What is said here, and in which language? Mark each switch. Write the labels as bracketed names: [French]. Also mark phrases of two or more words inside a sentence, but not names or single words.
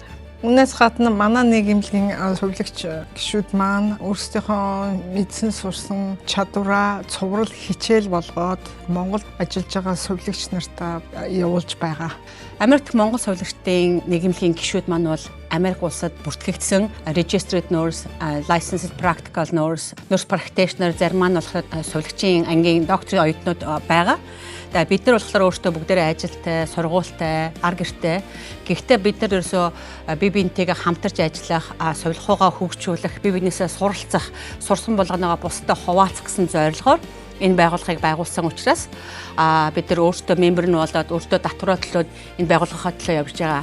[Mongolian] Үүнээс гадна манай нийгэмлэгийн сувилагч гишүүд маань өөрсдийнхөө мэдсэн сурсан чадвараа цуврал хичээл болгоод Монголд ажиллаж байгаа сувилагч нартаа явуулж байгаа. Америкт Монгол сувилагчдын нийгэмлэгийн гишүүд маань бол Америк улсад бүртгэгдсэн [English] registered nurse, licensed practical nurse practitioner [Mongolian] зарим маань болохоор сувилагчийн ангийн докторийн оюутнууд байгаа. Тэгээд бид нар болохоор өөрсдөө бүгдээрээ ажилтай, сургуультай, ар гэртэй. Гэхдээ бид нар ерөөсөө бие биентэйгээ хамтарч ажиллах, сувилахуугаа хөгжүүлэх, бие биенээсээ суралцах, сурсан болгоноогоо бусдад хуваалцах гэсэн зорилгоор энэ байгууллагыг байгуулсан учраас бид нар өөрсдөө мембер нь болоод өөрсдөө татвараа төлөөд энэ байгууллагынхаа төлөө явж байгаа.